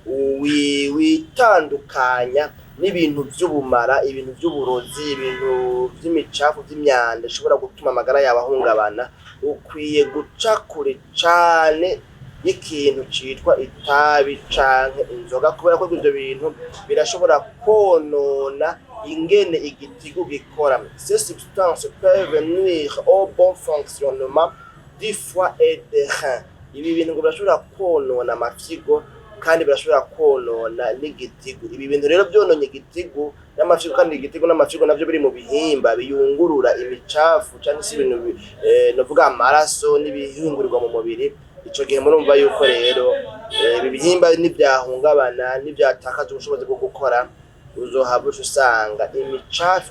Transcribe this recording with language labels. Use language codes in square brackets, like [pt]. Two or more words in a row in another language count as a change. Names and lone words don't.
[rn] witandukanya n'ibintu by'ubumara ibintu by'uburozi ibintu by'imicafu by'imyanda ishobora gutuma amagara yawe ahungabana ukwiye guca kure cane y'ikintu citwa itabi canke inzoga kubera ko ibyo bintu birashobora konona ingene igitigu gikora. [fr] Ces substances peuvent nuire au bon fonctionnement du foie et des reins. [rn] Ibi bintu birashobora konona amafyigo kandi birashobora konona n'igitigu. Ibi bintu rero byononye igitigu n'amafyigo kandi igitigu n'amafyigo navyo biri mu bihimba biyungurura imicafu cyane si ibintu novuga amaraso n'ibihungurirwa mu mubiri. Ico gihe murumva yuko rero ibi bihimba n'ibyahungabana n'ibyatakaza ubushobozi bwo gukora uzohava usanga imicafu